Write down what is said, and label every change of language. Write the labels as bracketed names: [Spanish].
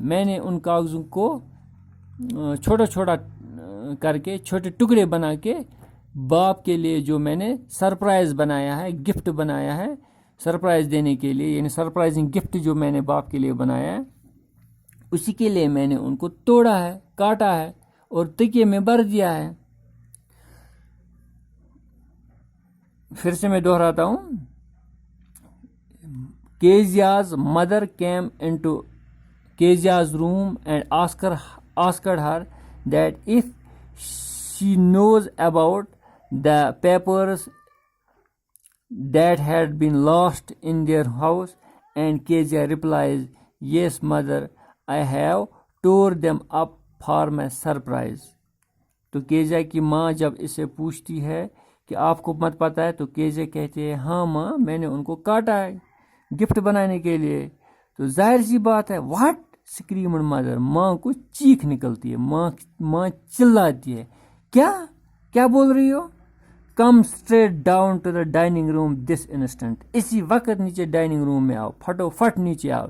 [Urdu] میں نے ان کاغذوں کو چھوٹا چھوٹا کر کے چھوٹے ٹکڑے بنا کے باپ کے لیے جو میں نے سرپرائز بنایا ہے, گفٹ بنایا ہے سرپرائز دینے کے لیے, یعنی سرپرائزنگ گفٹ جو میں نے باپ کے لیے بنایا ہے, اسی کے لیے میں نے ان کو توڑا ہے, کاٹا ہے اور تکیے میں بھر دیا ہے. پھر سے میں دہراتا ہوں, [English] Keja's mother came into Keja's room and asked her that if she knows about the papers that had been lost in their house, and Keja replies, yes mother, I have tore them up for my surprise. [Urdu] تو کیجا کی ماں جب اسے پوچھتی ہے کہ آپ کو مت پتہ ہے, تو کیجا کہتے ہیں ہاں ماں میں نے ان کو کاٹا ہے گفٹ بنانے کے لیے. تو ظاہر سی بات ہے, [English] what screamed mother, [Urdu] ماں کو چیخ نکلتی ہے, ماں چلاتی ہے, کیا بول رہی ہو, [English] come straight down to the dining room this instant, [Urdu] اسی وقت نیچے ڈائننگ روم میں آؤ, پھٹو پھٹ نیچے آؤ.